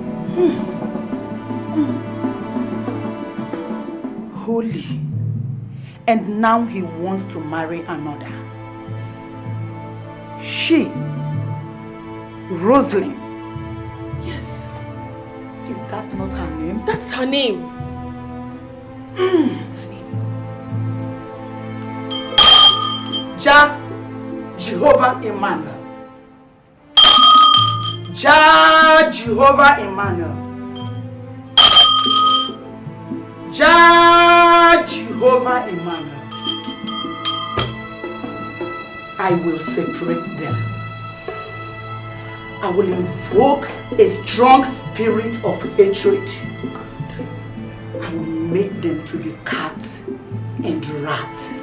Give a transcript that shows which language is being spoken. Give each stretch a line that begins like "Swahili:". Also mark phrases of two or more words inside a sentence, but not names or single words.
English: Holy. and now he wants to marry another. She, Rosin. Yes. Is that not her name? That's her name. That's her name. Jehovah Emmanuel. Jehovah Emmanuel. Jehovah Emmanuel. I will separate them. I will invoke a strong spirit of hatred. I will make them to be cat and rat.